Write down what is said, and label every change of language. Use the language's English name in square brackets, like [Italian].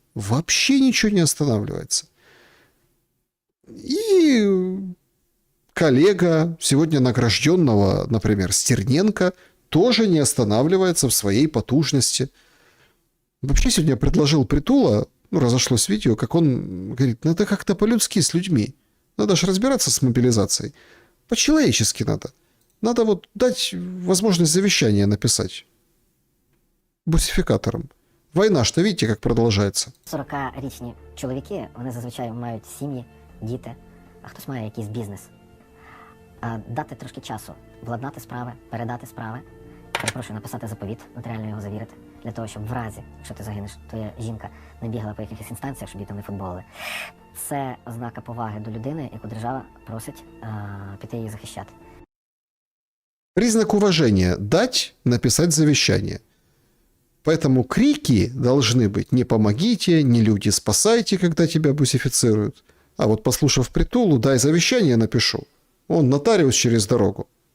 [Russian] Вообще ничего не останавливается. И коллега сегодня награжденного, например, Стерненко, тоже не останавливается в своей потужности. Вообще сегодня предложил Притула, ну, разошлось видео, как он говорит, надо как-то по-людски с людьми. Надо же разбираться с мобилизацией. По-человечески надо. Надо вот дать возможность завещания написать. [Ukrainian] Бусифікатором. Війна ж, видите, як продовжується. 40-річні чоловіки, вони зазвичай мають сім'ї, діти, а хтось має якийсь бізнес. Дати трошки часу, владнати справи, передати справи, перепрошую, написати заповіт, нотаріально його завірити, для того, щоб в разі, якщо ти загинеш, твоя жінка не бігала по якихось інстанціях, щоб її там не футболили. Це ознака поваги до людини, яку держава просить піти її захищати. [Russian] Признак уважения – дать, написать завещание. Поэтому крики должны быть «не помогите», «не люди спасайте», когда тебя бусифицируют. А вот послушав Притулу, дай завещание напишу. Он нотариус через дорогу.